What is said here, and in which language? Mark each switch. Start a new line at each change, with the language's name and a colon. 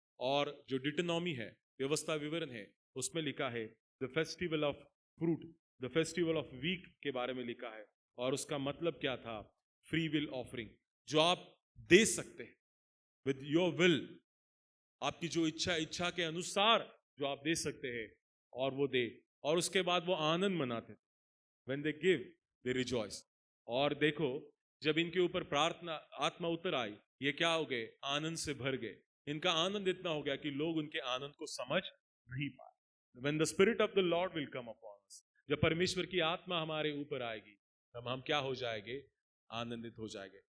Hindi: और जो डिटोनॉमी है, व्यवस्था विवरण है, उसमें लिखा है
English: the festival of fruit, the festival of week
Hindi: के बारे में लिखा है. और उसका मतलब क्या था? फ्री विल ऑफरिंग, जो आप दे सकते हैं
English: with your will,
Hindi: आपकी जो इच्छा के अनुसार जो आप दे सकते हैं, और वो दे. और उसके बाद वो आनंद मनाते थे.
English: When they give, they rejoice.
Hindi: और देखो, जब इनके ऊपर प्रार्थना आत्मा उतर आई, ये क्या हो गए? आनंद से भर गए. इनका आनंद इतना हो गया कि लोग उनके आनंद को समझ नहीं पाए.
English: When the spirit of the Lord will come upon us,
Hindi: जब परमेश्वर की आत्मा हमारे ऊपर आएगी, तब हम क्या हो जाएंगे? आनंदित हो जाएंगे.